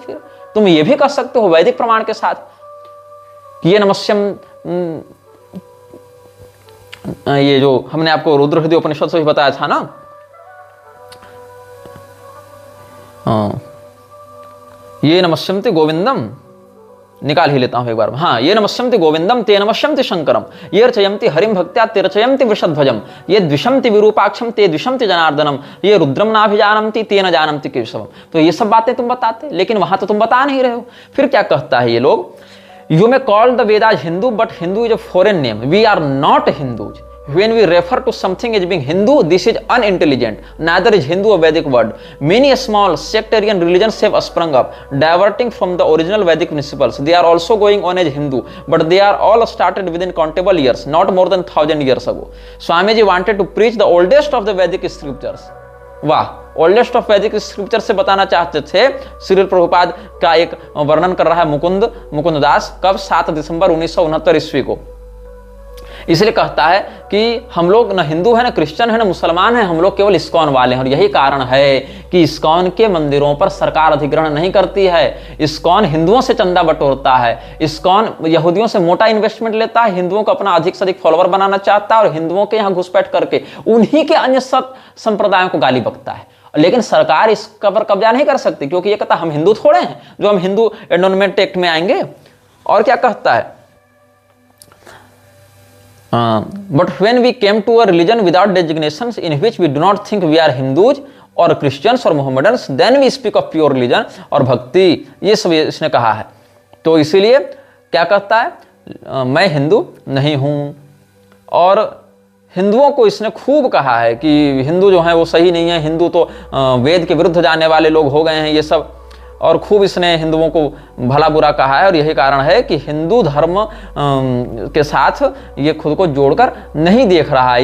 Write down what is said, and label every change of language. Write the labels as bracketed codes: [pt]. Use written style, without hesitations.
[hi] फिर तुम ये भी कह सकते हो वैदिक प्रमाण के साथ कि ये नमस्यम, ये जो हमने आपको रुद्र हृदय उपनिषद से भी बताया था ना, ये नमस्यन्ति गोविंदम, निकाल ही लेता हूं एक बार। [sa] हाँ, ये नमस्यन्ति गोविंदम ते नमस्यन्ति शंकरम, ये रचयन्ति हरिम भक्त्या ते रचयन्ति वृषध्वजम, ये द्विषन्ति विरूपाक्षम ते द्विषन्ति जनार्दनम, ये रुद्रम नाभिजानन्ति ते न जानन्ति केशवम। [hi] तो ये सब बातें तुम बताते, लेकिन वहां तो तुम बता नहीं रहे हो। फिर क्या कहता है ये लोग, [en] You may call the Vedas Hindu, but Hindu is a foreign name. We are not Hindus. When we refer to something as being Hindu, this is unintelligent. Neither is Hindu a Vedic word. Many small sectarian religions have sprung up, diverting from the original Vedic principles. They are also going on as Hindu, but they are all started within countable years, not more than 1000 years ago. Swamiji wanted to preach the oldest of the Vedic scriptures. [hi] वाह, [en] oldest of Vedic scripture [hi] से बताना चाहते थे। श्रील प्रभुपाद का एक वर्णन कर रहा है मुकुंद दास, कब 7 दिसंबर 1969 ईस्वी को। इसलिए कहता है कि हम लोग न हिंदू है, न क्रिश्चियन है, न मुसलमान है, हम लोग केवल इस्कॉन वाले हैं। और यही कारण है कि इस्कॉन के मंदिरों पर सरकार अधिग्रहण नहीं करती है। इस्कॉन हिंदुओं से चंदा बटोरता है, इस्कॉन यहूदियों से मोटा इन्वेस्टमेंट लेता है, हिंदुओं को अपना अधिक से अधिक फॉलोअर बनाना चाहता है और हिंदुओं के यहाँ घुसपैठ करके उन्हीं के अन्य सब संप्रदायों को गाली बकता है। लेकिन सरकार इस पर कब्जा नहीं कर सकती, क्योंकि ये कहता हम हिंदू थोड़े हैं जो हम हिंदू एंडोनमेंट एक्ट में आएंगे। और क्या कहता है, [en] but when we came to a religion without designations in which we do not think we are Hindus or Christians or Mohammedans, then we speak of pure religion [hi] और भक्ति, ये सब इसने कहा है। तो इसीलिए क्या कहता है, मैं हिंदू नहीं हूं। और हिंदुओं को इसने खूब कहा है कि हिंदू जो है वो सही नहीं है, हिंदू तो वेद के विरुद्ध जाने वाले लोग हो गए हैं, ये सब। और खूब इसने हिंदुओं को भला बुरा कहा है। और यही कारण है कि हिंदू धर्म के साथ ये खुद को जोड़कर नहीं देख रहा है।